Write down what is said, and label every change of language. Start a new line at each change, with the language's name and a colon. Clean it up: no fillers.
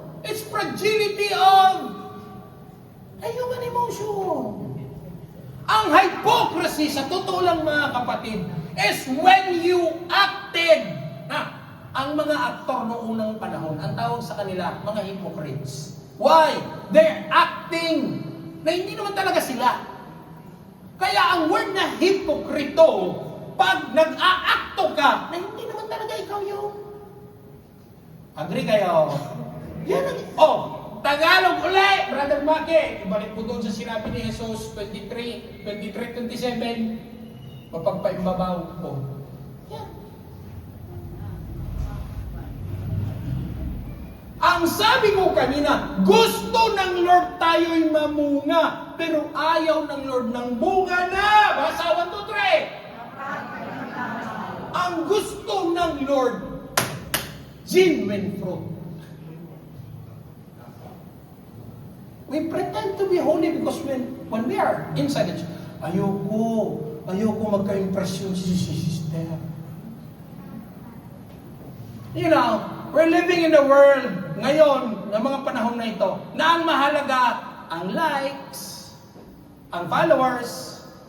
English: It's fragility of a human emotion.
Filipino: Ang hypocrisy, sa totoo lang mga kapatid,
English: is when you acted.
Filipino: Ang mga aktor noong unang panahon, ang tawag sa kanila, mga hypocrites. Why?
English: They're acting
Filipino: na hindi naman talaga sila. Kaya ang word na hipokrito, pag nag-aakto ka, na hindi naman talaga ikaw yung. Agree kayo? Yan ang, Tagalog uli, Brother Maki. Ibalik po doon sa sinabi ni Jesus, 23:27, mapagpaimbabaw ko. Yan. Ang sabi ko kanina, gusto ng Lord tayo'y mamunga, pero ayaw ng Lord ng bunga na. Basa 1, 2, 3. Ang gusto ng Lord, genuine fruit.
English: We pretend to be holy because when we are inside the church,
Filipino: ayoko magka-impression si sister.
English: You know, we're living in a world
Filipino: ngayon, ng mga panahon na ito, na ang mahalaga, ang likes, ang followers.